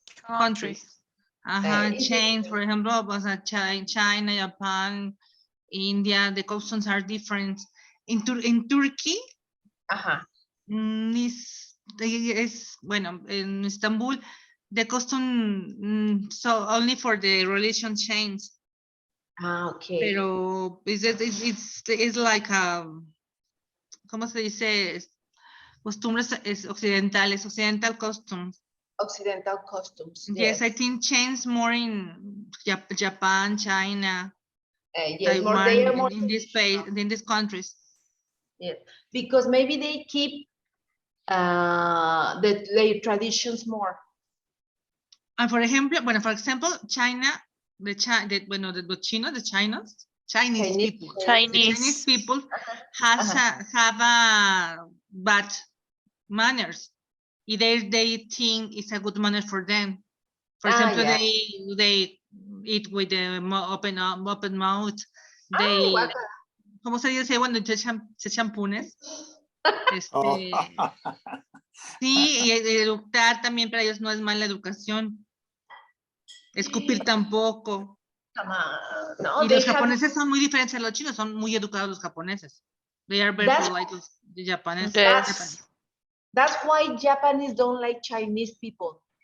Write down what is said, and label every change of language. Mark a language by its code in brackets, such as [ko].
[en] Countries. Change, for example, was China, Japan, India, the customs are different. In Turkey, in Istanbul, the custom so only for the relation change. Okay. [es] Pero [en] it's like [es] ¿cómo se dice? Costumbres occidentales, [en] occidental customs. Occidental costumes. Yes, I think change more in Japan, China, yes, Taiwan, in this space, in these countries. Yes, because maybe they keep their traditions more. And for example, China, Chinese people have a bad manners. They think it's a good manner for them. For example, they eat with the open mouth. They, [es] ¿cómo se dice cuando se echan punes? Sí, y educar también para ellos no es mala educación. Escupir tampoco. No, y los japoneses son muy diferentes a los chinos, son muy educados los japoneses. [en] They are very polite, the Japanese. That's why Japanese don't like Chinese people.